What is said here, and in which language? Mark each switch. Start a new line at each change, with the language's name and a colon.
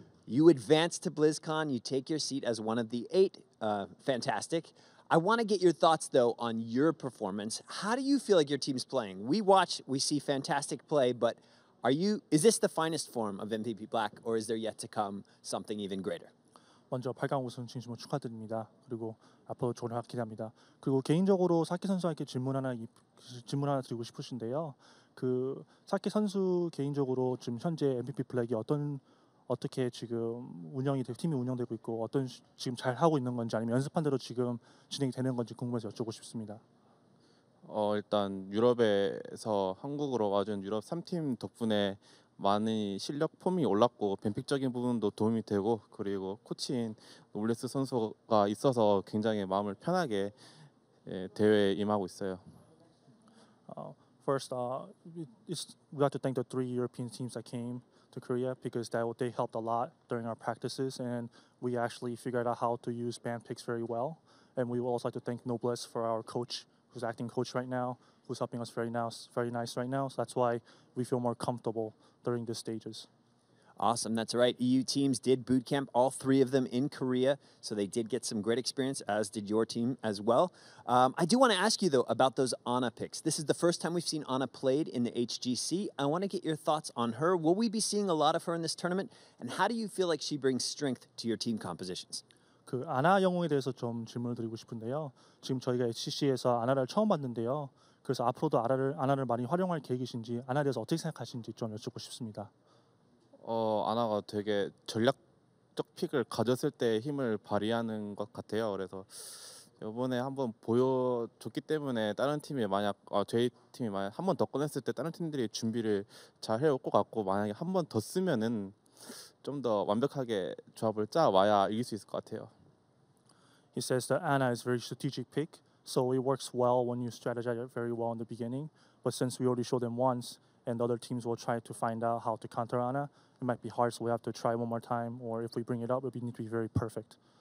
English: You advance to BlizzCon. You take your seat as one of the 8. Fantastic. I want to get your thoughts, though, on your performance. How do you feel like your team's playing? We see fantastic play, but is this the finest form of MVP Black, or is there yet to come something even greater?
Korean: 먼저 8강 우승 진심으로 축하드립니다. 그리고 앞으로 좋은 활약 기대합니다. 그리고 개인적으로 사키 선수에게 질문 하나 드리고 싶으신데요. 그 사키 선수 개인적으로 지금 현재 MVP 블랙이 어떻게 지금 팀이 운영되고 있고 지금 잘 하고 있는 건지 아니면 연습한 대로 지금 진행이 되는 건지 궁금해서 여쭙고 싶습니다. 일단 유럽에서 한국으로 와준 유럽 3팀 덕분에 많이 실력 폼이 올랐고 뱀픽적인 부분도 도움이 되고 그리고 코치인 노블레스 선수가 있어서 굉장히 마음을 편하게 대회에 임하고 있어요.
English: First, we have to thank the 3 European teams that came to Korea because they helped a lot during our practices, and we actually figured out how to use band picks very well. And we would also like to thank Noblesse for our coach, who's acting coach right now, who's helping us very nice right now. So that's why we feel more comfortable during these stages. Awesome, that's right. EU teams did boot camp, all 3 of them in Korea, so they did get some great experience, as did your team as well. I do want to ask you, though, about those Ana picks. This is the first time we've seen Ana played in the HGC. I want to get your thoughts on her. Will we be seeing a lot of her in this tournament? And how do you feel like she brings strength to your team compositions?
Korean: 그 아나 영웅에 대해서 좀 질문을 드리고 싶은데요. 지금 저희가 HGC에서 아나를 처음 봤는데요. 그래서 앞으로도 아나를 많이 활용할 계획이신지, 아나에 대해서 어떻게 생각하시는지 좀 여쭙고 싶습니다. 아나가 되게 전략적 픽을 가졌을 때 힘을 발휘하는 것 같아요. 그래서 이번에 한번 보여줬기 때문에 다른 팀이 만약 저희 팀이 만약 한 번 더 꺼냈을 때 다른 팀들이 준비를 잘 해올 것 같고 만약에 한 번 더 쓰면은 좀 더 완벽하게 조합을 짜 와야 이길 수 있을 것 같아요.
English: He says that Ana is a very strategic pick, so it works well when you strategize it very well in the beginning. But since we already showed them once, and the other teams will try to find out how to counter Ana, it might be hard, so we have to try one more time, or if we bring it up, we need to be very perfect.